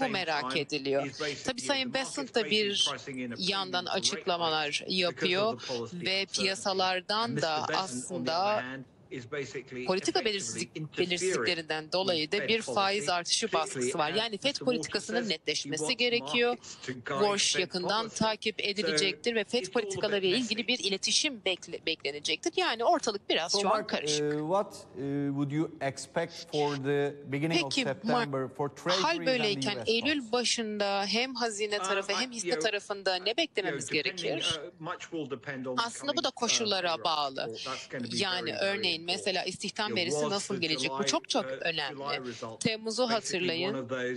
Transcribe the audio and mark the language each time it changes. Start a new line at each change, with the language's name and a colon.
Turkish: Bu merak ediliyor. Tabii Sayın Bessent de bir yandan açıklamalar yapıyor ve piyasalardan da aslında politika belirsizliklerinden dolayı da bir faiz artışı baskısı var. Yani FED politikasının netleşmesi gerekiyor. Walsh yakından takip edilecektir ve FED politikalarıyla ilgili bir iletişim beklenecektir. Yani ortalık biraz şu an karışık.
English: What would you expect for the beginning
Turkish: Peki,
English: of September for treasury?
Turkish: Hal böyleyken Eylül başında hem hazine tarafı hem hisse tarafında ne beklememiz gerekir? Aslında bu da koşullara bağlı. Yani örneğin mesela istihdam verisi nasıl gelecek? Bu çok çok önemli. Temmuz'u hatırlayın.